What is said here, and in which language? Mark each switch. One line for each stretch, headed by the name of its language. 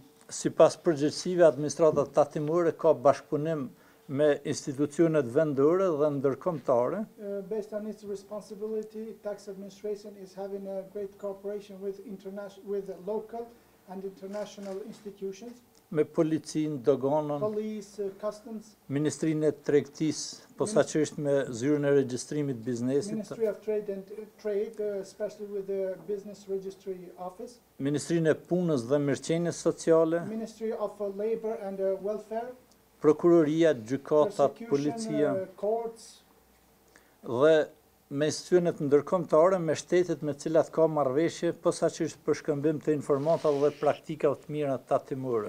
Albanian: Sipas përgjegjësive, administrata tatimore ka bashkëpunim me institucionet vendore dhe ndërkombëtare.
English: Based on its responsibility, tax administration is having a great cooperation with local and international institutions.
Albanian: Me policinë, doganën,
English: police, customs,
Albanian: Ministrinë e Tregtisë, posaçërisht me zyrën e regjistrimit biznesit,
English: Ministry of Trade, especially with the Business Registry Office,
Albanian: Ministrinë e Punës dhe Mirëqenies Sociale,
English: Ministry of Labor and Welfare,
Albanian: Prokuroria, gjykatat, policia
English: courts,
Albanian: dhe me institucionet ndërkombëtare me shtetet me cilat ka marrëveshje, posaçërisht për shkëmbim të informatave dhe praktikave të mira tatimore.